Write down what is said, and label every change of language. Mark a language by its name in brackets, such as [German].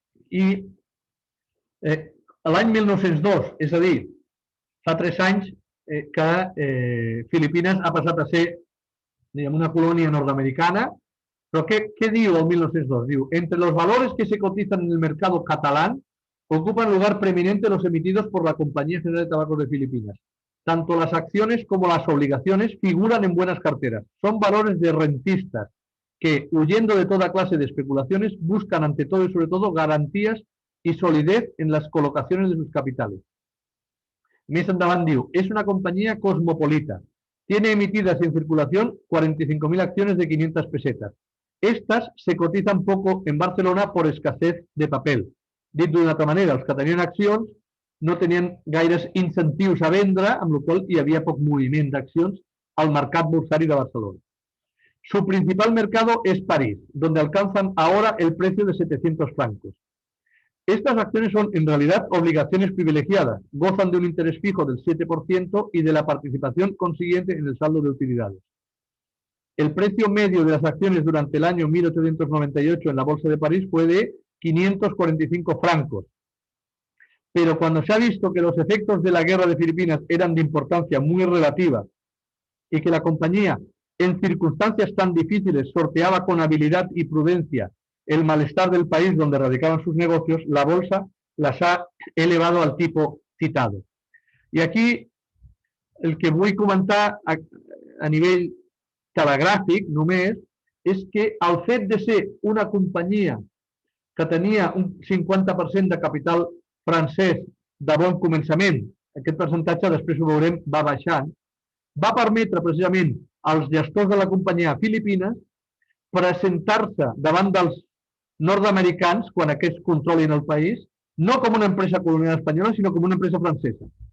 [Catalan] I l'any 1902, és a dir, fa 3 anys que Filipines ha passat a ser una colònia nord-americana, [Spanish] pero ¿qué digo en 1902? Digo, entre los valores que se cotizan en el mercado catalán, ocupan lugar preeminente los emitidos por la Compañía General de Tabacos de Filipinas. Tanto las acciones como las obligaciones figuran en buenas carteras. Son valores de rentistas que, huyendo de toda clase de especulaciones, buscan ante todo y sobre todo garantías y solidez en las colocaciones de sus capitales. [Catalan] Més endavant diu, és una companyia cosmopolita. [Spanish] tiene emitidas en circulación 45.000 acciones de 500 pesetas. Estas se cotizan poco en Barcelona por escasez de papel. [Catalan] Dit d'una altra manera, els que tenien accions no tenien gaires incentius a vendre, amb la qual cosa hi havia poc moviment d'accions al mercat bursari de Barcelona. [Spanish] Su principal mercado es París, donde alcanzan ahora el precio de 700 francos. Estas acciones son en realidad obligaciones privilegiadas, gozan de un interés fijo del 7% y de la participación consiguiente en el saldo de utilidades. El precio medio de las acciones durante el año 1898 en la Bolsa de París fue de 545 francos. Pero cuando se ha visto que los efectos de la guerra de Filipinas eran de importancia muy relativa y que la compañía en circunstancias tan difíciles sorteaba con habilidad y prudencia el malestar del país donde radicaban sus negocios, la bolsa las ha elevado al tipo citado. [Catalan] I aquí el que vull comentar a nivell telegràfic només és que el fet de ser una companyia que tenia un 50% de capital francès de bon començament, aquest percentatge, després ho veurem, va baixant, va permetre precisament als gestors de la companyia a Filipines presentar-se davant dels nord-americans, quan aquests controlin el país, no com una empresa colonial espanyola, sinó com una empresa francesa.